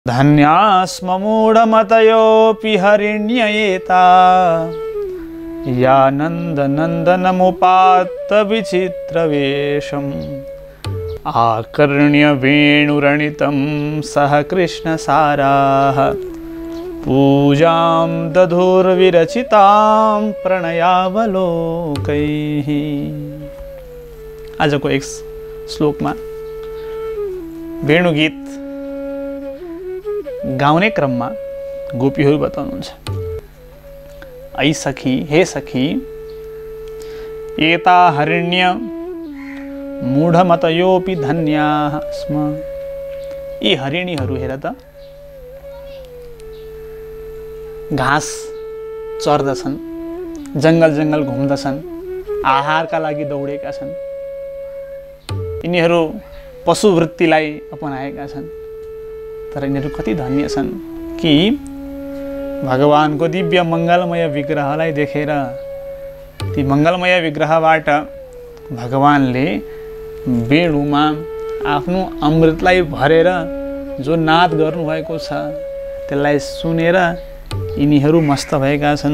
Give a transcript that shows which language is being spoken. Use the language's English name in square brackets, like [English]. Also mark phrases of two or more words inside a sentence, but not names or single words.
[Sanskrit] धन्यास्म मूढमतयोऽपि हरिण्ययेता यानन्दनन्दनमुपात्त विचित्रवेशम् आकर्ण्य वेणुरणितं सह कृष्णसाराः पूजां दधुर्विरचितां प्रणयावलोकैः। [Nepali] आजको एक श्लोकमा वेणुगीत गाउने क्रममा गोपीहरू बताउनुहुन्छ, [Sanskrit] ऐ सखी, हे सखी, एता हरिण्य मूढमतयोऽपि धन्याः स्म। [Nepali] यी हरिणीहरू हेर त घाँस चर्दछन्, जङ्गल जङ्गल घुम्दछन्, आहारका लागि दौडेका छन्। यिनीहरू पशुवृत्तिलाई अपनाएका छन्, तर यिनीहरू कति धन्य छन् कि भगवानको दिव्य मङ्गलमय विग्रहलाई देखेर ती मङ्गलमय विग्रहबाट भगवानले वेणुमा आफ्नो अमृतलाई भरेर जो नाद गर्नुभएको छ त्यसलाई सुनेर यिनीहरू मस्त भएका छन्।